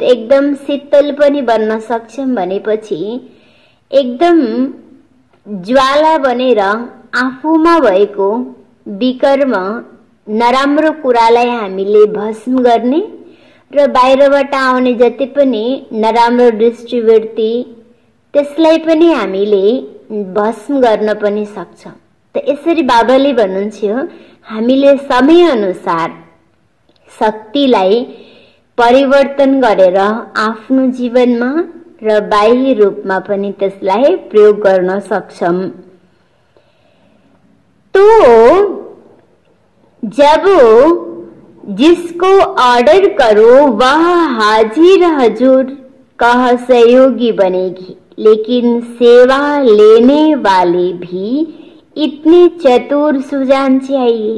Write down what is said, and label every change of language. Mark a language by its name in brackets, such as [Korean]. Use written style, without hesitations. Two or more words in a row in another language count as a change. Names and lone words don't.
[Nepali] एकदम शीतल पनि बन्न सक्छौँ भनेपछि एकदम ज्वाला बनेर आफूमा भएको विकर्म नराम्रो कुरालाई हामीले भस्म गर्ने र बाहिरबाट आउने जति पनि नराम्रो दृष्टिवृत्ति त्यसलाई पनि हामीले भस्म गर्न पनि सक्छौँ। त यसरी बाबाले भन्नुहुन्छ हामीले समय अनुसार शक्तिलाई परिवर्तन गरेर आफ्नो जीवनमा र बाह्य रूपमा पनि त्यसलाई प्रयोग गर्न सक्छौं। [Hindi] तो जब जिसको ऑर्डर करो वह हाजिर हजूर का सहयोगी बनेगी, लेकिन सेवा लेने वाले भी इतने चतुर सुजान चाहिए।